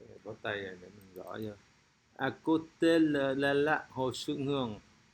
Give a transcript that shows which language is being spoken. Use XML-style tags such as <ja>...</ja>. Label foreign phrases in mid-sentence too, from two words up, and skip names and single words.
<vi>có tay rồi để mình gõ vô.</vi> <fr>À côté là la la hồ xuân hương</fr>